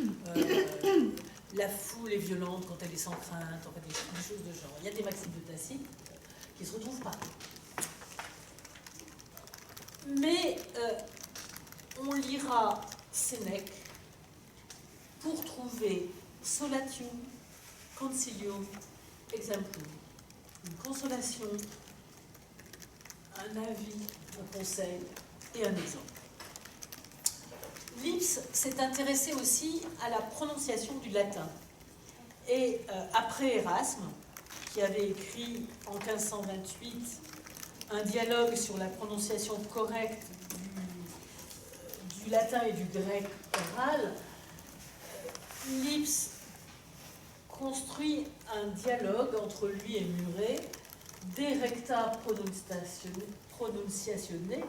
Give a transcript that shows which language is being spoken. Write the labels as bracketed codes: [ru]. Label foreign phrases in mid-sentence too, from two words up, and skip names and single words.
[fr] la foule est violente quand elle est sans crainte, en fait, des choses de genre. Il y a des maximes de Tacite qui se retrouvent partout. Mais on lira Sénèque pour trouver [la] solatium, concilium, exemplum. [fr] Une consolation, un avis, un conseil et un exemple. Lipse s'est intéressé aussi à la prononciation du latin. Et après Erasme, qui avait écrit en 1528 un dialogue sur la prononciation correcte du latin et du grec oral, Lipse construit un dialogue entre lui et Muret, De recta pronunciatione.